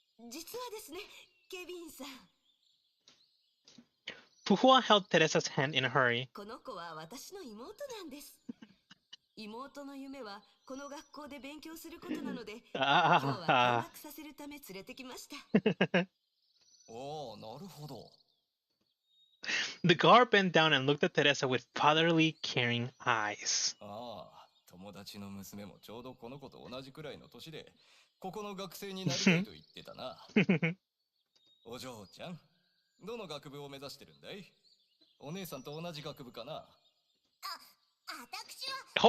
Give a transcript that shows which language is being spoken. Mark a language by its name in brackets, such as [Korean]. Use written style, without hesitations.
[Japanese] 実はですね、ケビンさん。 [English] Fuhua held Teresa's hand in a hurry. [Japanese] この子は私の妹なんです。妹の夢はこの学校で勉強することなので、今日は見学させるため連れてきました。おお、なるほど。 [English] The guard bent down and looked at Teresa with fatherly, caring eyes. [Japanese] ああ、友達の娘もちょうどこの子と同じくらいの年で、ここの学生になりたいと言ってたな。お嬢ちゃん、どの学部を目指してるんだい？お姉さんと同じ学部かな？私は。